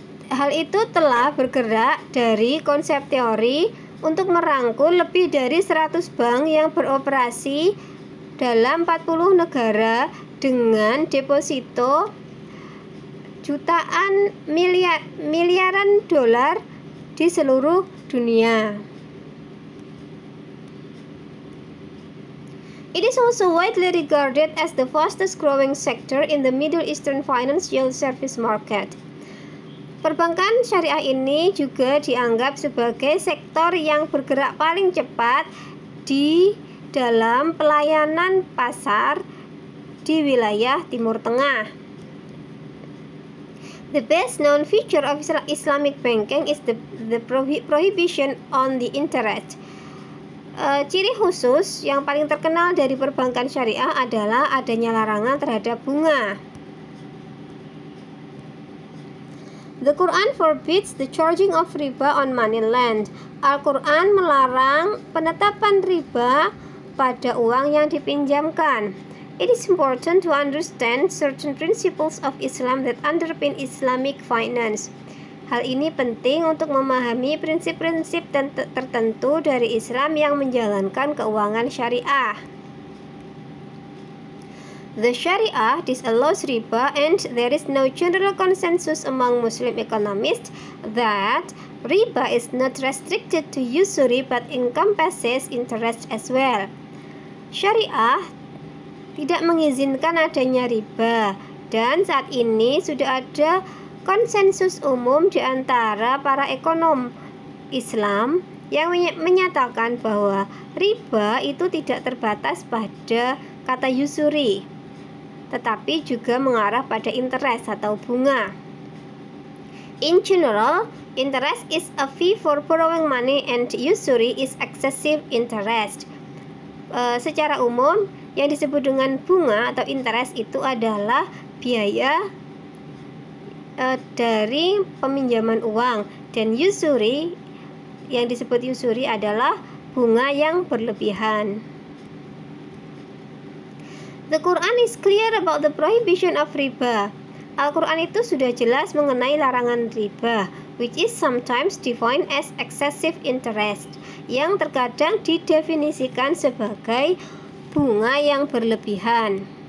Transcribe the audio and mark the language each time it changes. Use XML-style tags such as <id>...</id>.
<id>Hal itu telah bergerak dari konsep teori untuk merangkul lebih dari 100 bank yang beroperasi dalam 40 negara dengan deposito jutaan miliaran dolar di seluruh dunia.</id> <en>It is also widely regarded as the fastest growing sector in the Middle Eastern financial service market.</en> <id>Perbankan syariah ini juga dianggap sebagai sektor yang bergerak paling cepat di dalam pelayanan pasar di wilayah Timur Tengah.</id> <en>The best known feature of Islamic banking is the prohibition on the interest.</en> <id>Ciri khusus yang paling terkenal dari perbankan syariah adalah adanya larangan terhadap bunga.</id> <en>The Quran forbids the charging of riba on money lent.</en> <id>Al-Quran melarang penetapan riba pada uang yang dipinjamkan.</id> <en>It is important to understand certain principles of Islam that underpin Islamic finance.</en> <id>Hal ini penting untuk memahami prinsip-prinsip tertentu dari Islam yang menjalankan keuangan syariah.</id> <en>The Sharia disallows riba, and there is no general consensus among Muslim economists that riba is not restricted to usury but encompasses interest as well.</en> <id>Syariah tidak mengizinkan adanya riba, dan saat ini sudah ada konsensus umum di antara para ekonom Islam yang menyatakan bahwa riba itu tidak terbatas pada kata usury, tetapi juga mengarah pada interest atau bunga.</id> <en>In general, interest is a fee for borrowing money and usury is excessive interest.</en> <id>Secara umum, yang disebut dengan bunga atau interest itu adalah biaya dari peminjaman uang, dan usury, yang disebut usury adalah bunga yang berlebihan.</id> <en>The Quran is clear about the prohibition of riba.</en> <id>Al-Quran itu sudah jelas mengenai larangan riba,</id> <en>which is sometimes defined as excessive interest,</en> <id>yang terkadang didefinisikan sebagai bunga yang berlebihan.</id>